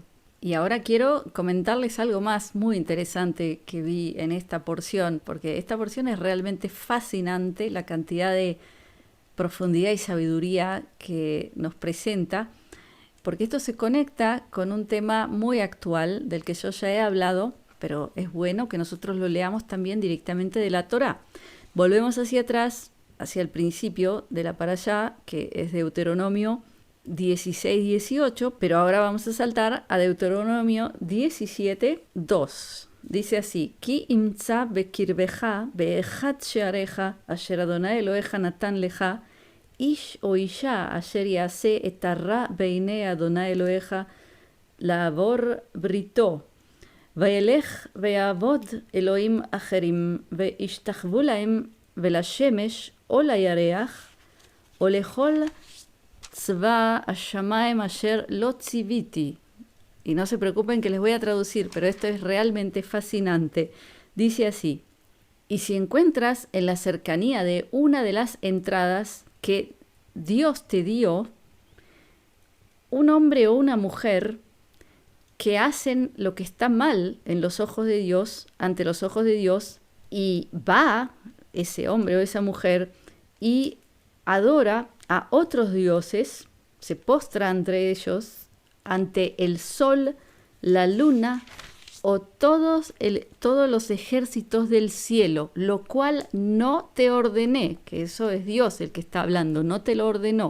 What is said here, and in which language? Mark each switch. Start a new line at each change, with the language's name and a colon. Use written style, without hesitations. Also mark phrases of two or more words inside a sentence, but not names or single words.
Spanish: Y ahora quiero comentarles algo más muy interesante que vi en esta porción, porque esta porción es realmente fascinante, la cantidad de profundidad y sabiduría que nos presenta, porque esto se conecta con un tema muy actual del que yo ya he hablado, pero es bueno que nosotros lo leamos también directamente de la Torá. Volvemos hacia atrás, hacia el principio de la parashá, que es Deuteronomio 16-18, pero ahora vamos a saltar a Deuteronomio 17-2. Dice así:
Hebrew: כי ימצא בקרבך באחת שעריך אשר יהוה אלהיך נתן לך איש או אשה אשר יעשה את הרע בעיני יהוה אלהיך לעבור בריתו, וילך ויעבוד אלוהים אחרים, וישתחוו להם ולשמש או לירח, או לכל צבא השמיים אשר לא ציוויתי.
Spanish: Y no se preocupen que les voy a traducir, pero esto es realmente fascinante. Dice así: y si encuentras en la cercanía de una de las entradas que Dios te dio, un hombre o una mujer que hacen lo que está mal en los ojos de Dios, ante los ojos de Dios, y va ese hombre o esa mujer y adora a otros dioses, se postra entre ellos, ante el sol, la luna o todos los ejércitos del cielo, lo cual no te ordené, que eso es Dios el que está hablando, no te lo ordenó.